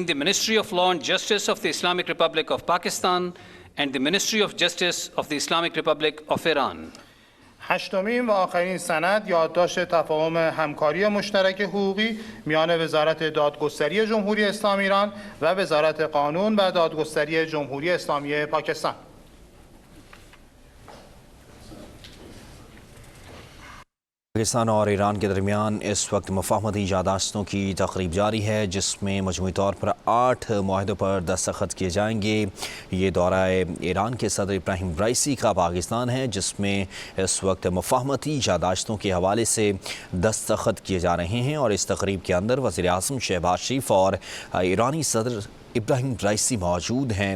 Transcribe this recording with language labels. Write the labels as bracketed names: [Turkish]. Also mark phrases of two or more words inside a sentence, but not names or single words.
[English] the Ministry of Law and Justice of the Islamic Republic of Pakistan and the Ministry of Justice of the Islamic Republic of Iran. [Persian] هشتمین و آخرین سند یادداشت تفاهم همکاری مشترک حقوقی میان وزارت دادگستری جمهوری اسلامی ایران و وزارت قانون و دادگستری جمهوری اسلامی پاکستان. [Urdu] پاکستان اور ایران کے درمیان اس وقت مفاہمتی یادداشتوں کی تقریب جاری ہے، جس میں مجموعی طور پر 8 معاہدوں پر دستخط کیے جائیں گے. یہ دورہ ایران کے صدر ابراہیم رئیسی کا پاکستان ہے، جس میں اس وقت مفاہمتی یادداشتوں کے حوالے سے دستخط کیے جا رہے ہیں اور اس تقریب کے اندر وزیرِ اعظم شہباز شریف اور ایرانی صدر ابراہیم رئیسی موجود ہیں.